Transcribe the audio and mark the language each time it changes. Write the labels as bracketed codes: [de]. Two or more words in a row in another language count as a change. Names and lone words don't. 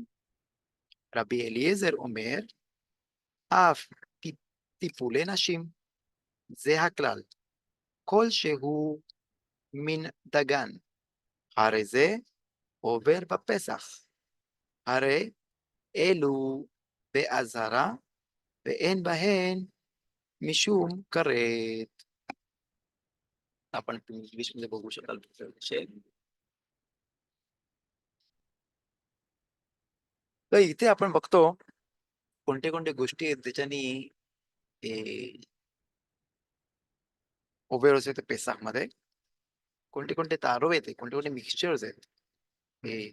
[he] רבי אליעזר אומר, אף טיפולי נשים, זה הכלל, כלשהו מן דגן, הרי זה עובר בפסח, הרי אלו באזהרה ואין בהן משום כרת. [mr] आपण इंग्लिश मध्ये बघू शकाल तर इथे आपण बघतो कोणते कोणते गोष्टी आहेत त्याच्यानी उभे होते पेसाक मध्ये, कोणते कोणते तारो आहेत, कोणते कोणते मिक्सचर्स आहेत हे.